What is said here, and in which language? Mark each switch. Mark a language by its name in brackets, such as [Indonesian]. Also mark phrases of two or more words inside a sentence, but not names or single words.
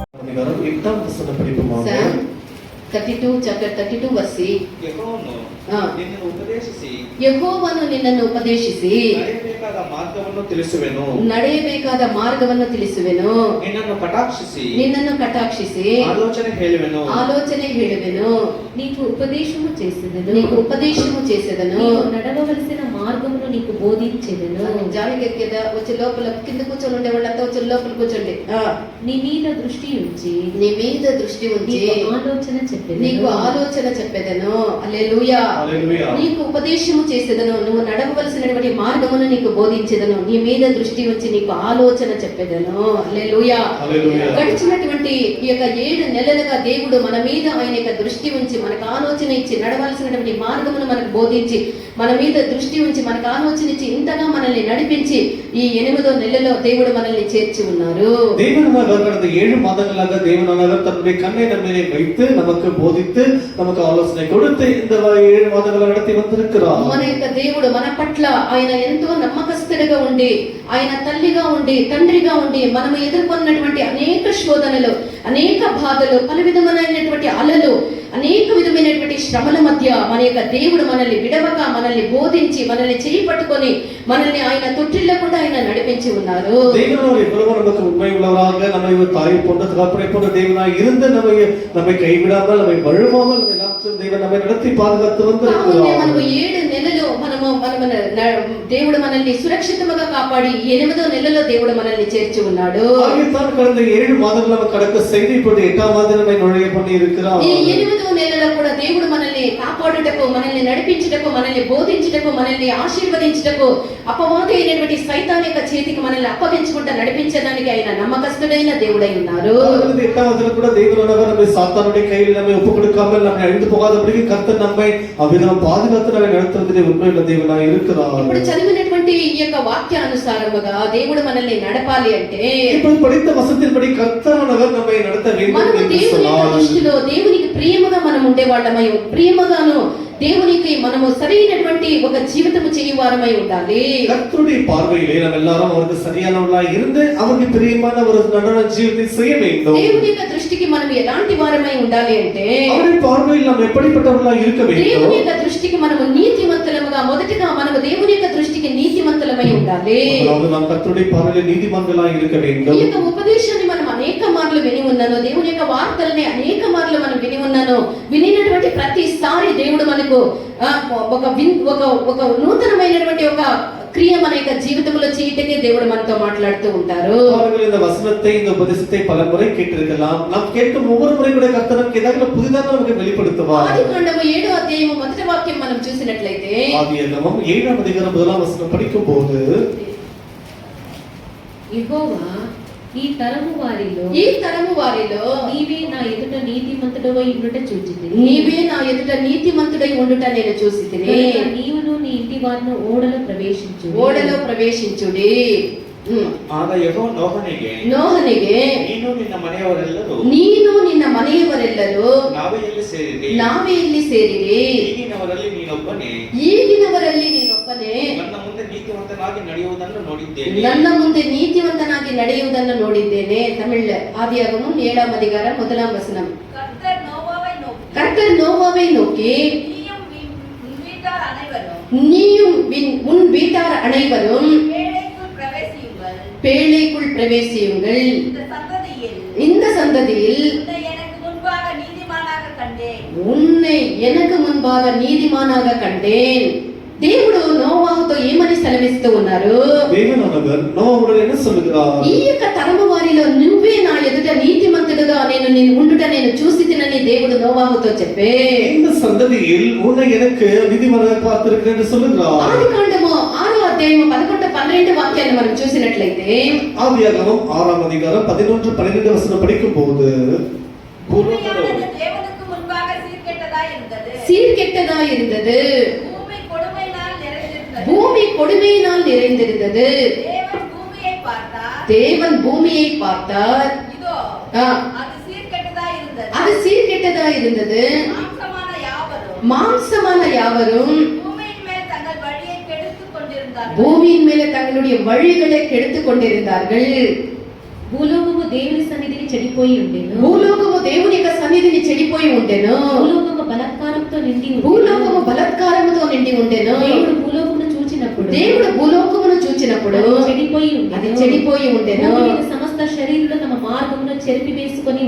[Tamil] அதிகாரம் 8ஆம் வசனம் படிப்போமாக. [English] Psalm 32 chapter 32 verse 8. [Kannada] ಯೆಹೋವನು ನಿನ್ನನ್ನು ಉಪದೇಶಿಸಿ ನಡೆಯಬೇಕಾದ ಮಾರ್ಗವನ್ನು ತಿಳಿಸುವೆನು. ನಿನ್ನನ್ನು ಕಟಾಕ್ಷಿಸಿ ಆಲೋಚನೆ ಹೇಳುವೆನು. [Telugu] నీకు ఉపదేశము చేసేదను నడవవలసిన మార్గమును నీకు బోధించెదను. జాలికెక్కేద వచ్చి లోపల కింద కూర్చొని ఉండే వాళ్ళంతా వచ్చి లోపల కూర్చోండి. నీ మీద దృష్టి ఉంచి ఆలోచన చెప్పేదను. నీకు ఆలోచన చెప్పేదను. హల్లెలూయా. నీకు ఉపదేశము చేసేదను. నువ్వు నడవవలసినటువంటి మార్గమును నీకు బోధించేదను. నీ మీద దృష్టి ఉంచి నీకు ఆలోచన చెప్పేదను. హల్లెలూయా. గడిచినటువంటి ఈ యొక్క 7 నెలలుగా దేవుడు మన మీద ఆయన యొక్క దృష్టి ఉంచి మనకు ఆలోచన ఇచ్చి నడవాల్సినటువంటి మార్గమును మనకు బోధించి మన మీద దృష్టి ఉంచి మనకు ఆలోచన ఇచ్చి ఇంతగా మనల్ని నడిపించి ఈ 8వ నెలలో దేవుడు మనల్ని చేర్చి ఉన్నారు. [Tamil] கடந்த 7 மாதங்களாக தேவனானவர் தன்னுடைய கண்ணை நம்ம மேலே வைத்து நமக்கு போதித்து நமக்கு ஆலோசனை கொடுத்து இந்த 7 மாதங்களை நடத்தி வந்திருக்கிறார். [Telugu] మన యొక్క దేవుడు మన పట్ల ఆయన ఎంతో నమ్మకస్తుడిగా ఉండి ఆయన తల్లిగా ఉండి తండ్రిగా ఉండి మనము ఎదుర్కొన్నటువంటి అనేక శోధనలు అనేక బాధలు పలు విధమైనటువంటి అలలు అనేక విధమైనటువంటి శ్రమల మధ్య మన యొక్క దేవుడు మనల్ని విడవక మనల్ని బోధించి మనల్ని చేయి పట్టుకొని మనల్ని ఆయన తొట్టిల్లకుండా ఆయన నడిపించి ఉన్నారు. [Tamil] தேவனோடு எவ்வளவு நமக்கு உண்மை உள்ளவராக நம்மை ஒரு தாய் போன்ற தகப்பனை போன்ற தேவனாய் இருந்து நம்மை கைவிடாமல் நம்மை வழுவாமல் நம்ம எல்லாம் தேவன் நம்மை நடத்தி பாதுகாத்து வந்திருக்கிறார். [Telugu] మనము 7 నెలలు మనము దేవుడు మనల్ని సురక్షితంగా కాపాడి 8వ నెలలో దేవుడు మనల్ని చేర్చి ఉన్నాడు. [Tamil] ஆகியதான் கடந்த 7 மாதங்கள் நம்ம கடக்க செய்து இப்போது 8ஆம் மாதம் நம்மை நுழைய பண்ணி இருக்கிறார். [Telugu] ఈ 8వ నెలలో కూడా దేవుడు మనల్ని కాపాడుటకు మనల్ని నడిపించుటకు మనల్ని బోధించుటకు మనల్ని ఆశీర్వదించుటకు అపవాది అయినటువంటి సైతాన్ యొక్క చేతికి మనల్ని అప్పగించుకుంటూ నడిపించడానికి ఆయన నమ్మకస్తుడైన దేవుడై ఉన్నారు. [Tamil] 8ஆம் மாதத்துல கூட தேவனானவர் நம்மை சாத்தானுடைய கையில் நம்மை ஒப்பு கொடுக்காமல் நம்மை அழிந்து போகாதபடிக்கு கர்த்தர் நம்மை அவ்விதம் பாதுகாத்து நம்மை நடத்துவதிலே உண்மையுள்ள தேவனாய் இருக்கிறார். [Telugu] ఇప్పుడు చదివినటువంటి ఈ యొక్క వాక్యానుసారముగా దేవుడు మనల్ని నడపాలి అంటే [Tamil] ఇప్పుడు படித்த வசனத்தின்படி கர்த்தரானவர் நம்மை நடத்த வேண்டும் என்று சொன்னார். [Telugu] దృష్టిలో దేవునికి ప్రియముగా మనం ఉండేవాళ్ళమై ప్రియముగాను దేవునికి మనము సరైనటువంటి ఒక జీవితము చేయవారమై ఉండాలి. [Tamil] கர்த்தருடைய பார்வையிலே நாம் எல்லாரும் அவருக்கு சரியானவர்களாய் இருந்து அவருக்கு பிரியமான ஒரு நடன ஜீவிதத்தை செய்ய வேண்டும். [Telugu] దేవుని యొక్క దృష్టికి మనం ఎలాంటి వారమై ఉండాలి అంటే [Tamil] அவருடைய பார்வையில் நாம் எப்படிப்பட்டவர்களாய் இருக்க வேண்டும். [Telugu] దేవుని యొక్క దృష్టికి మనము నీతిమంతులముగా మొదటగా మనము దేవుని యొక్క దృష్టికి నీతిమంతులమై ఉండాలి. [Tamil] అప్పుడు நாம் கர்த்தருடைய பார்வையில் நீதிமான்களாய் இருக்க வேண்டும். [Telugu] ఈ యొక్క ఉపదేశాన్ని మనం అనేక మార్లు విని ఉన్నాను. దేవుని యొక్క వార్తల్ని అనేక మార్లు మనం విని ఉన్నాను. వినినటువంటి ప్రతిసారి దేవుడు మనకు ఒక నూతనమైనటువంటి ఒక క్రియ మన యొక్క జీవితంలో చేయటకే దేవుడు మనతో మాట్లాడుతూ ఉంటారు. [Tamil] அவர்கள் இந்த வசனத்தை இந்த உபதேசத்தை பலமுறை கேட்டிருக்கலாம். நாம் கேட்கும் ஒவ்வொரு முறை கூட கர்த்தர் நமக்கு ஏதாவது புதிதாக நமக்கு வெளிப்படுத்துவார். [Telugu] ఆదికాండము 7వ అధ్యాయము మొదటి వాక్యం మనం చూసినట్లయితే ఆదికాండం 7వ అధ్యాయం 1వ వచనం படிக்கும்போது యెహోవా ఈ తరము వారిలో నీవే నా ఎదుట నీతిమంతుడవై ఉండుట చూచితిని. నీవే నా ఎదుట నీతిమంతుడై ఉండుట నేను చూసితిని. నీవును నీ ఇంటి వారును ఓడలో ప్రవేశించుడి. [Kannada] ಆಗ ಯೆಹೋವ ನೋಹನಿಗೆ ನೀನು ನಿನ್ನ ಮನೆಯವರೆಲ್ಲರೂ ನಾವೇ ಇಲ್ಲಿ ಸೇರಿರಿ. ಈಗಿನವರಲ್ಲಿ ನೀನೊಬ್ಬನೇ ನನ್ನ ಮುಂದೆ ನೀತಿವಂತನಾಗಿ ನಡೆಯುವುದನ್ನು ನೋಡಿದ್ದೇನೆ. [Tamil] ತಮಿಳ್ ஆதியாகமம் 7ஆம் அதிகாரம் 1ஆம் வசனம். கர்த்தர் நோவாவை நோக்கி நீயும் உன் வீட்டார் அனைவரும் பேழைக்குள் பிரவேசியுங்கள். இந்த சந்ததியில் உன்னை எனக்கு முன்பாக நீதிமானாக கண்டேன். [Telugu] దేవుడు నోవాహుతో ఏమని సెలవిస్తూ ఉన్నారు? దేవుడు నోవాహుతో [Tamil] என்ன சொல்கிறார்? [Telugu] ఈ యొక్క తరము వారిలో నువ్వే నా ఎదుట నీతిమంతుడుగా నేను ఉండుట నేను చూసితినని దేవుడు నోవాహుతో చెప్పే. [Tamil] இந்த சந்ததியில் உன்னை எனக்கு நீதிமானாக பார்த்திருக்கிறேன் என்று சொல்கிறார். [Telugu] ఆదికాండము 6వ అధ్యాయము 11 12 వాక్యాలను మనం చూసినట్లయితే [Tamil] ஆதியாகமம் 6ஆம் அதிகாரம் 11 12 வசனம் படிக்கும்போது சீர்கெட்டதா இருந்தது. பூமி கொடுமையினால் நிறைந்திருந்தது. தேவன் பூமியை பார்த்தார். அது சீர்கெட்டதா இருந்தது. மாம்சமான யாவரும் பூமியின் மேல தங்களுடைய வழிகளை கெடுத்துக் கொண்டிருந்தார்கள். [Telugu] భూలోకము దేవుని సన్నిధిని చెడిపోయి ఉండెను. భూలోకము దేవుని యొక్క సన్నిధిని చెడిపోయి ఉండెను. భూలోకము బలాత్కారంతో నిండి ఉండెను. భూలోకము బలాత్కారముతో నిండి ఉండెను. దేవుడు భూలోకమును చూచినప్పుడు దేవుడు భూలోకమును చూచినప్పుడు అది చెడిపోయి ఉండెను. అది చెడిపోయి ఉండెను. భూమి మీద సమస్త శరీరులు తమ మార్గమును చెరిపి వేసుకొని